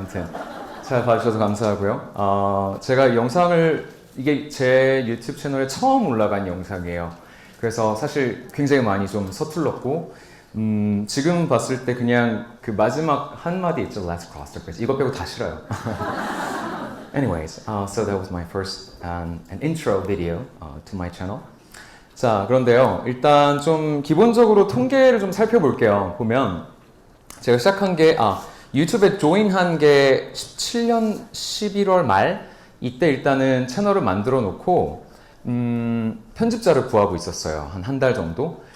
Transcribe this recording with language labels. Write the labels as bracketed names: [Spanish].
[Korean] 아무튼 잘 봐주셔서 감사하고요. 제가 영상을 이게 제 유튜브 채널에 처음 올라간 영상이에요. 그래서 사실 굉장히 많이 좀 서툴렀고 지금 봤을 때 그냥 그 마지막 한마디 있죠. [English] Let's cross the bridge. [Korean] 이거 빼고 다 싫어요. [English] Anyways, so that was my first an intro video to my channel. [Korean] 자, 그런데요. 일단 좀 기본적으로 통계를 좀 살펴볼게요. 보면 제가 시작한 게 유튜브에 조인한 게 17년 11월 말 이때 일단은 채널을 만들어 놓고 편집자를 구하고 있었어요. 한 달 정도.